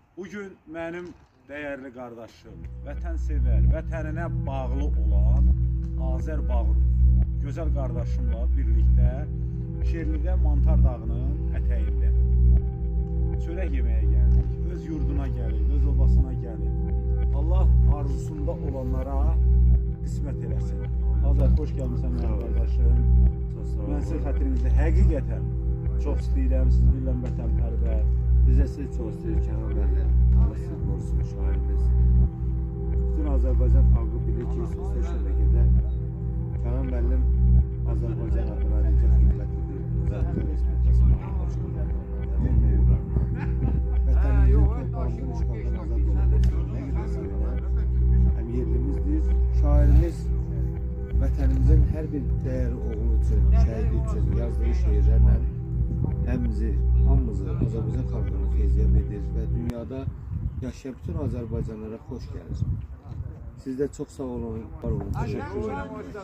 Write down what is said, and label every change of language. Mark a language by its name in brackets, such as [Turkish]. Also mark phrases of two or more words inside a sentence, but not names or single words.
[Azerbaijani] Bugün mənim dəyərli qardaşım, vətənsevər, vətəninə bağlı olan Azər Bağırov, gözəl qardaşımla birlikdə Şerlidə Mantar dağının ətəyində çörək yeməyə gəldik. Öz yurduna gəldik, öz obasına gəldik. Allah arzusunda olanlara qismət eləsin. Azər, xoş gəlmişsən mənim qardaşım. Mən sizin xətrinizdə həqiqətən çox istəyirəm, siz bilən vətənpərvər. [Turkish] Biz de sizi çok istiyoruz Kenan Bey'le. Allah sizi korusun şairimiz. Bütün Azerbaycan halkı bilir ki sosyal şebekede Kenan Bey'in Azerbaycan adına çok kıymetlidir. Azerbaycan Respublikası'nın Vatanımızın torpağının işgalden azad olması ne gibi sevinler. Hem yerlimizdir. [Azerbaijani] Şairimiz vətənimizin hər bir dəyərli oğlu üçün, şəhidi üçün yazdığı şeirlərlə hamımızı Azərbaycan xalqını feyziyab edir və dünyada yaşayan bütün Azərbaycanlara xoş gəlir. Siz də çox sağ olun, var olun, təşəkkür ederim.